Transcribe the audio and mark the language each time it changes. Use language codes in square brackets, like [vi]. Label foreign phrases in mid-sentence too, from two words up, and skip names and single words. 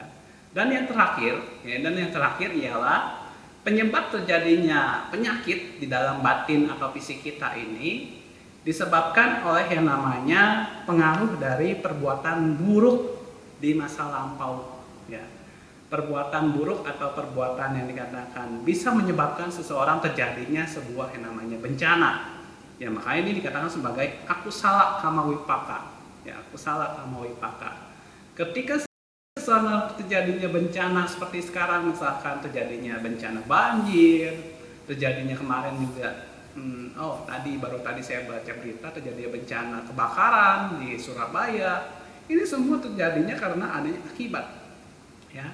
[id] Dan yang terakhir ialah penyebab terjadinya penyakit di dalam batin atau fisik kita ini disebabkan oleh yang namanya pengaruh dari perbuatan buruk di masa lampau, ya. Perbuatan buruk atau perbuatan yang dikatakan bisa menyebabkan seseorang terjadinya sebuah yang namanya bencana. Ya, makanya ini dikatakan sebagai [pi] akusala kamawipaka. Ya, akusala kamawipaka. [id] Ketika terjadinya bencana seperti sekarang, misalkan terjadinya bencana banjir, terjadinya kemarin juga baru tadi saya baca berita terjadinya bencana kebakaran di Surabaya. Ini semua terjadinya karena adanya akibat, ya.